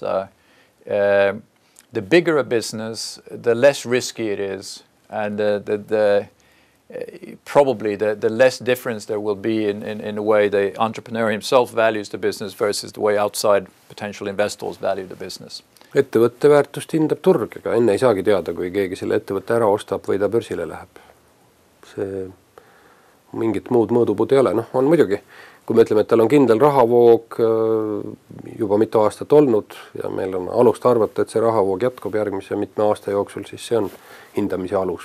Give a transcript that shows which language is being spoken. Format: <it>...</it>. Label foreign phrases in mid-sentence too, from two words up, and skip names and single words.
<en>The bigger a business, the less risky it is, and probably the less difference there will be in the way the entrepreneur himself values the business versus the way outside potential investors value the business.</en> <et>Ettevõtte väärtust hindab turg, ega enne ei saagi teada, kui keegi selle ettevõtte ära ostab või ta börsile läheb. See mingit muud mõõdupuud ei ole. On muidugi, kui me ütleme, et tal on kindel rahavoog juba mitu aastat olnud ja meil on alust arvata, et see rahavoog jätkub järgmise mitme aasta jooksul, siis see on hindamise alus.</et>